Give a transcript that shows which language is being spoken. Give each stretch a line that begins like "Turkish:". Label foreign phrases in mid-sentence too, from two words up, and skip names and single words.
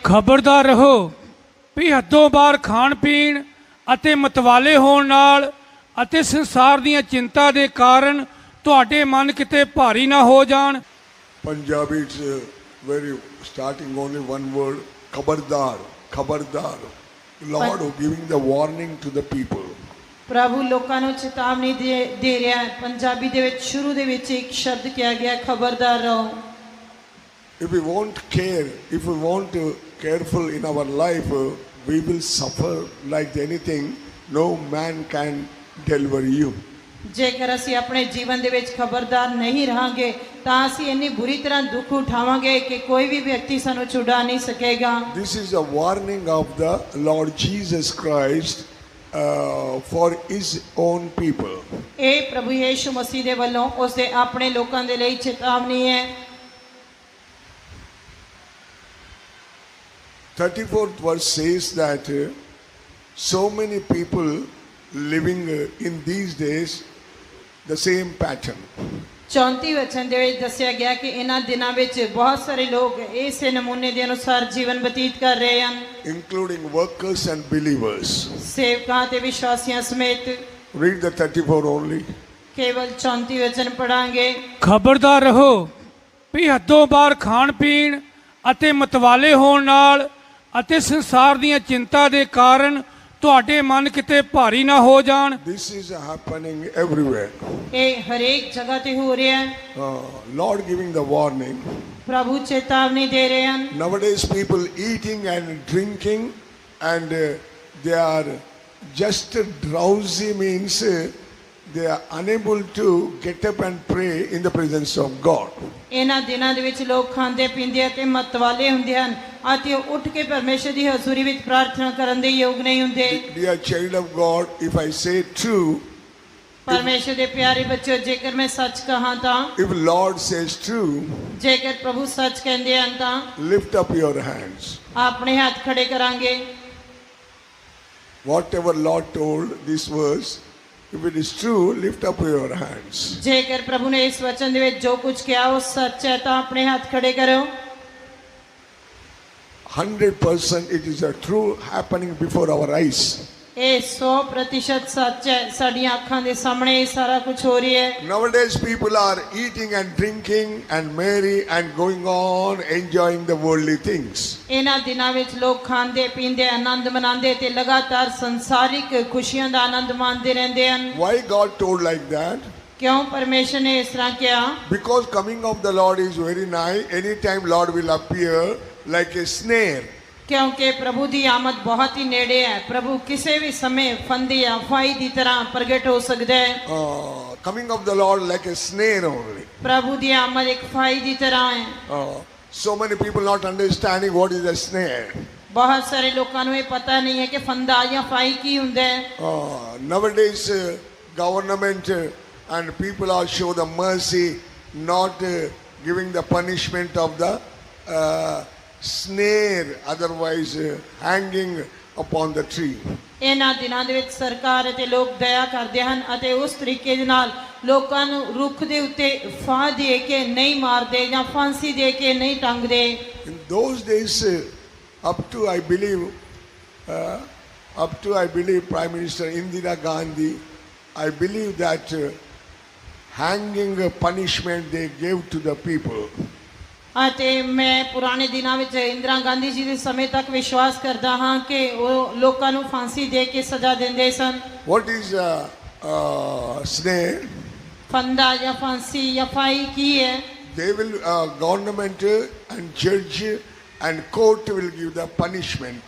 Punjabi: ਖਬਰਦਾਰ ਰਹੋ ਵੀ ਹੱਦੋਂ ਬਾਹਰ ਖਾਣ ਪੀਣ ਅਤੇ ਮਤਵਾਲੇ ਹੋਣ ਨਾਲ ਅਤੇ ਸੰਸਾਰ ਦੀਆਂ ਚਿੰਤਾ ਦੇ ਕਾਰਨ ਤੁਹਾਡੇ ਮਨ ਕਿਤੇ ਭਾਰੀ ਨਾ ਹੋ ਜਾਣ।
English: Punjabi, it's very starting only one word, khabardar, khabardar. Lord giving the warning to the people.
Punjabi: ਪ੍ਰਭੂ ਲੋਕਾਂ ਨੂੰ ਚੇਤਾਵਨੀ ਦੇ ਰਿਹਾ ਹੈ। ਪੰਜਾਬੀ ਦੇ ਵਿੱਚ ਸ਼ੁਰੂ ਦੇ ਵਿੱਚ ਇੱਕ ਸ਼ਬਦ ਕਿਹਾ ਗਿਆ, ਖਬਰਦਾਰ ਰਹੋ।
English: If we won't care, if we won't careful in our life, we will suffer like anything. No man can deliver you.
Punjabi: ਜੇਕਰ ਅਸੀਂ ਆਪਣੇ ਜੀਵਨ ਦੇ ਵਿੱਚ ਖਬਰਦਾਰ ਨਹੀਂ ਰਹਾਂਗੇ ਤਾਂ ਅਸੀਂ ਇੰਨੀ ਬੁਰੀ ਤਰ੍ਹਾਂ ਦੁੱਖ ਉਠਾਵਾਂਗੇ ਕਿ ਕੋਈ ਵੀ ਵਿਅਕਤੀ ਸਾਨੂੰ ਛੁਡਾ ਨਹੀਂ ਸਕੇਗਾ।
English: This is a warning of the Lord Jesus Christ for his own people.
Punjabi: ਇਹ ਪ੍ਰਭੂ ਯੀਸ਼ੂ ਮਸੀਹ ਦੇ ਵੱਲੋਂ ਉਸ ਦੇ ਆਪਣੇ ਲੋਕਾਂ ਦੇ ਲਈ ਚੇਤਾਵਨੀ ਹੈ।
English: 34th verse says that so many people living in these days the same pattern.
Punjabi: 34 ਵਚਨ ਦੇ ਵਿੱਚ ਦੱਸਿਆ ਗਿਆ ਕਿ ਇਹਨਾਂ ਦਿਨਾਂ ਵਿੱਚ ਬਹੁਤ ਸਾਰੇ ਲੋਕ ਇਸੇ ਨਮੂਨੇ ਦੇ ਅਨੁਸਾਰ ਜੀਵਨ ਬਤੀਤ ਕਰ ਰਹੇ ਹਨ,
English: including workers and believers.
Punjabi: ਸੇਵਕਾਂ ਤੇ ਵਿਸ਼ਵਾਸੀਆਂ ਸਮੇਤ।
English: Read the 34 only.
Punjabi: ਕੇਵਲ 34 ਵਚਨ ਪੜਾਂਗੇ। ਖਬਰਦਾਰ ਰਹੋ ਵੀ ਹੱਦੋਂ ਬਾਹਰ ਖਾਣ ਪੀਣ ਅਤੇ ਮਤਵਾਲੇ ਹੋਣ ਨਾਲ ਅਤੇ ਸੰਸਾਰ ਦੀਆਂ ਚਿੰਤਾ ਦੇ ਕਾਰਨ ਤੁਹਾਡੇ ਮਨ ਕਿਤੇ ਭਾਰੀ ਨਾ ਹੋ ਜਾਣ।
English: This is happening everywhere.
Punjabi: ਇਹ ਹਰੇਕ ਜਗ੍ਹਾ ਤੇ ਹੋ ਰਿਹਾ ਹੈ।
English: Lord giving the warning.
Punjabi: ਪ੍ਰਭੂ ਚੇਤਾਵਨੀ ਦੇ ਰਹੇ ਹਨ।
English: Nowadays people eating and drinking and they are just drowsy, means they are unable to get up and pray in the presence of God.
Punjabi: ਇਹਨਾਂ ਦਿਨਾਂ ਦੇ ਵਿੱਚ ਲੋਕ ਖਾਂਦੇ ਪੀਂਦੇ ਅਤੇ ਮਤਵਾਲੇ ਹੁੰਦੇ ਹਨ ਅਤੇ ਉਹ ਉੱਠ ਕੇ ਪਰਮੇਸ਼ਰ ਦੀ ਹਜ਼ੂਰੀ ਵਿੱਚ ਪ੍ਰਾਰਥਨਾ ਕਰਨ ਦੇ ਯੋਗ ਨਹੀਂ ਹੁੰਦੇ।
English: Dear child of God, if I say true,
Punjabi: ਪਰਮੇਸ਼ਰ ਦੇ ਪਿਆਰੇ ਬੱਚਿਓ, ਜੇਕਰ ਮੈਂ ਸੱਚ ਕਹਾਂ ਤਾਂ,
English: if Lord says true,
Punjabi: ਜੇਕਰ ਪ੍ਰਭੂ ਸੱਚ ਕਹਿੰਦੇ ਹਨ ਤਾਂ
English: lift up your hands.
Punjabi: ਆਪਣੇ ਹੱਥ ਖੜੇ ਕਰਾਂਗੇ।
English: Whatever Lord told this verse, if it is true, lift up your hands.
Punjabi: ਜੇਕਰ ਪ੍ਰਭੂ ਨੇ ਇਸ ਵਚਨ ਦੇ ਵਿੱਚ ਜੋ ਕੁਝ ਕਿਹਾ ਉਹ ਸੱਚ ਹੈ ਤਾਂ ਆਪਣੇ ਹੱਥ ਖੜੇ ਕਰੋ।
English: 100% it is a true happening before our eyes.
Punjabi: ਇਹ 100% ਸੱਚ ਹੈ, ਸਾਡੀਆਂ ਅੱਖਾਂ ਦੇ ਸਾਹਮਣੇ ਇਹ ਸਾਰਾ ਕੁਝ ਹੋ ਰਿਹਾ ਹੈ।
English: Nowadays people are eating and drinking and merry and going on enjoying the worldly things.
Punjabi: ਇਹਨਾਂ ਦਿਨਾਂ ਵਿੱਚ ਲੋਕ ਖਾਂਦੇ ਪੀਂਦੇ ਆਨੰਦ ਮਨਾਉਂਦੇ ਤੇ ਲਗਾਤਾਰ ਸੰਸਾਰਿਕ ਖੁਸ਼ੀਆਂ ਦਾ ਆਨੰਦ ਮਾਣਦੇ ਰਹਿੰਦੇ ਹਨ।
English: Why God told like that?
Punjabi: ਕਿਉਂ ਪਰਮੇਸ਼ਰ ਨੇ ਇਸ ਤਰ੍ਹਾਂ ਕਿਹਾ?
English: Because coming of the Lord is very nigh. Anytime Lord will appear like a snare.
Punjabi: ਕਿਉਂਕਿ ਪ੍ਰਭੂ ਦੀ ਆਮਦ ਬਹੁਤ ਹੀ ਨੇੜੇ ਹੈ। ਪ੍ਰਭੂ ਕਿਸੇ ਵੀ ਸਮੇਂ ਫੰਦੀ ਜਾਂ ਫਾਈ ਦੀ ਤਰ੍ਹਾਂ ਪ੍ਰਗਟ ਹੋ ਸਕਦਾ ਹੈ।
English: Coming of the Lord like a snare only.
Punjabi: ਪ੍ਰਭੂ ਦੀ ਆਮਦ ਇੱਕ ਫਾਈ ਦੀ ਤਰ੍ਹਾਂ ਹੈ।
English: So many people not understanding what is a snare.
Punjabi: ਬਹੁਤ ਸਾਰੇ ਲੋਕਾਂ ਨੂੰ ਇਹ ਪਤਾ ਨਹੀਂ ਹੈ ਕਿ ਫੰਦਾ ਜਾਂ ਫਾਈ ਕੀ ਹੁੰਦਾ ਹੈ।
English: Nowadays government and people are show the mercy, not giving the punishment of the snare, otherwise hanging upon the tree.
Punjabi: ਇਹਨਾਂ ਦਿਨਾਂ ਦੇ ਵਿੱਚ ਸਰਕਾਰ ਅਤੇ ਲੋਕ ਦਇਆ ਕਰਦੇ ਹਨ ਅਤੇ ਉਸ ਤਰੀਕੇ ਦੇ ਨਾਲ ਲੋਕਾਂ ਨੂੰ ਰੁੱਖ ਦੇ ਉੱਤੇ ਫਾਹ ਦੇ ਕੇ ਨਹੀਂ ਮਾਰਦੇ ਜਾਂ ਫਾਂਸੀ ਦੇ ਕੇ ਨਹੀਂ ਟੰਗਦੇ।
English: In those days, up to I believe Prime Minister Indira Gandhi, I believe that hanging punishment they gave to the people.
Punjabi: ਅਤੇ ਮੈਂ ਪੁਰਾਣੇ ਦਿਨਾਂ ਵਿੱਚ ਇੰਦਰਾ ਗਾਂਧੀ ਜੀ ਦੇ ਸਮੇਂ ਤੱਕ ਵਿਸ਼ਵਾਸ ਕਰਦਾ ਹਾਂ ਕਿ ਉਹ ਲੋਕਾਂ ਨੂੰ ਫਾਂਸੀ ਦੇ ਕੇ ਸਜ਼ਾ ਦਿੰਦੇ ਸਨ।
English: What is snare?
Punjabi: ਫੰਦਾ ਜਾਂ ਫਾਂਸੀ ਜਾਂ ਫਾਈ ਕੀ ਹੈ?
English: They will government and judge and court will give the punishment.